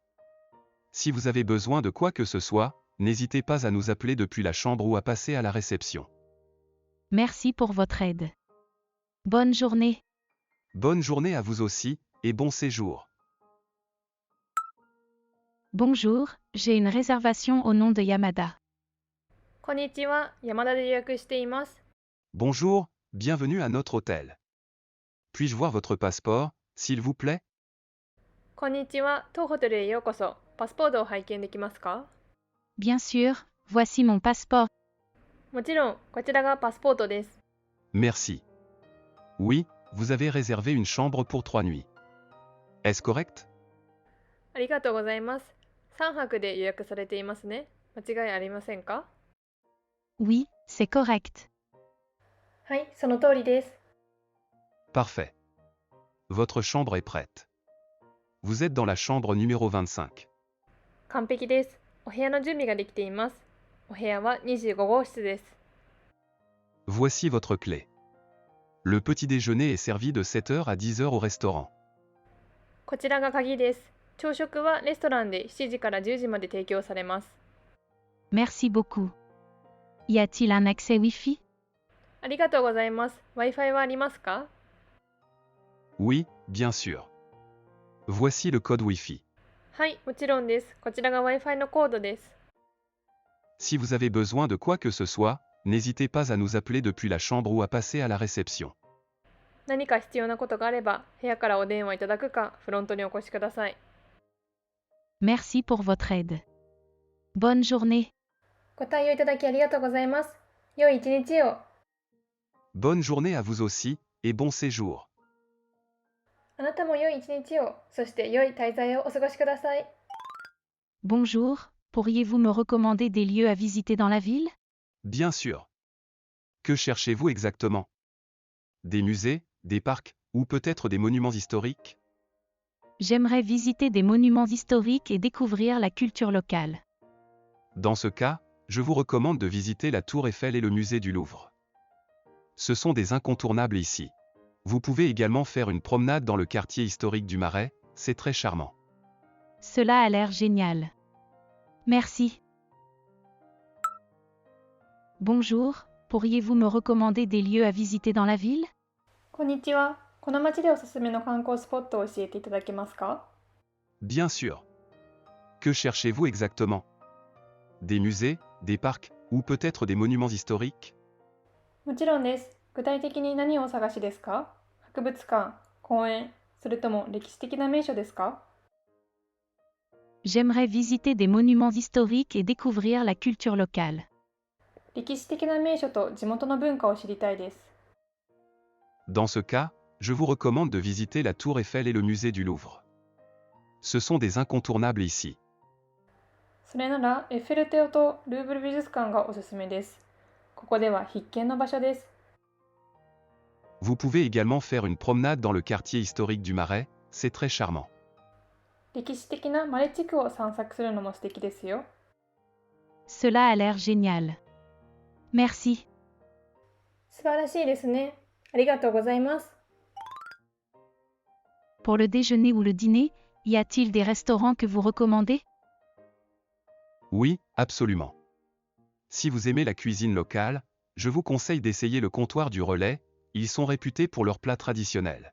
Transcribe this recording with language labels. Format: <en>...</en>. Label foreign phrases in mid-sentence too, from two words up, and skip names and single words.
<fr>Si vous avez besoin de quoi que ce soit, n'hésitez pas à nous appeler depuis la chambre ou à passer à la réception. Merci pour votre aide. Bonne journée. Bonne journée à vous aussi, et bon séjour. Bonjour, j'ai une réservation au nom de Yamada.</fr> <ja>こんにちは。山田で予約しています。</ja> <fr>Bonjour, bienvenue à notre hôtel. Puis-je voir votre passeport, s'il vous plaît?</fr> <ja>こんにちは。当ホテルへようこそ。パスポートを拝見できますか？</ja> <fr>Bien sûr, voici mon passeport.</fr> <ja>もちろん、こちらがパスポートです。</ja> <fr>Merci. Oui, vous avez réservé une chambre pour 3 nuits. Est-ce correct?</fr> <ja>ありがとうございます。3泊で予約されていますね。間違いありませんか？</ja> <fr>Oui, c'est correct.</fr> <ja>はい、その通りです。</ja> <fr>Parfait. Votre chambre est prête. Vous êtes dans la chambre numéro 25.</fr> <ja>完璧です。お部屋の準備ができています。お部屋は25号室です。</ja> <fr>Voici votre clé. Le petit déjeuner est servi de 7h à 10h au restaurant.</fr> <ja>こちらが鍵です。朝食はレストランで7時から10時まで提供されます。</ja> <fr>Merci beaucoup. Y a-t-il un accès Wi-Fi?</fr> <ja>ありがとうございます。Wi-Fi はありますか？</ja> <fr>Oui, bien sûr. Voici le code Wi-Fi.</fr> <ja>はい、もちろんです。こちらが Wi-Fi のコードです。</ja> <fr>Si vous avez besoin de quoi que ce soit, n'hésitez pas à nous appeler depuis la chambre ou à passer à la réception.</fr> <ja>何か必要なことがあれば、部屋からお電話いただくか、フロントにお越しください。</ja> <fr>Merci pour votre aide. Bonne journée.</fr> <ja>ご対応いただきありがとうございます。良い一日を。</ja> <fr>Bonne journée à vous aussi, et bon séjour.</fr> <ja>あなたも良い一日を、そして良い滞在をお過ごしください。</ja> <fr>Bonjour, pourriez-vous me recommander des lieux à visiter dans la ville? Bien sûr. Que cherchez-vous exactement? Des musées, des parcs, ou peut-être des monuments historiques? J'aimerais visiter des monuments historiques et découvrir la culture locale. Dans ce cas, je vous recommande de visiter la Tour Eiffel et le musée du Louvre. Ce sont des incontournables ici. Vous pouvez également faire une promenade dans le quartier historique du Marais, c'est très charmant. Cela a l'air génial. Merci. Bonjour, pourriez-vous me recommander des lieux à visiter dans la ville?</fr> <ja>こんにちは。この町でおすすめの観光スポットを教えていただけますか？</ja> <fr>Bien sûr. Que cherchez-vous exactement? Des musées, des parcs, ou peut-être des monuments historiques?</fr> <ja>もちろんです。具体的に何をお探しですか？博物館、公園、それとも歴史的な名所ですか？</ja> <fr>J'aimerais visiter des monuments historiques et découvrir la culture locale.</fr> <ja>歴史的な名所と地元の文化を知りたいです。</ja> <fr>Dans ce cas, je vous recommande de visiter la Tour Eiffel et le musée du Louvre. Ce sont des incontournables ici.</fr> <ja>それならエッフェル塔とルーブル美術館がおすすめです。ここでは必見の場所です。</ja> <fr>Vous pouvez également faire une promenade dans le quartier historique du Marais, c'est très charmant.</fr> <ja>歴史的なマレ地区を散策するのも素敵ですよ。</ja> <fr>Cela a l'air génial. Merci.</fr> <ja>素晴らしいですね。ありがとうございます。</ja> <fr>Pour le déjeuner ou le dîner, y a-t-il des restaurants que vous recommandez? Oui, absolument. Si vous aimez la cuisine locale, je vous conseille d'essayer le comptoir du Relais, ils sont réputés pour leurs plats traditionnels.</fr>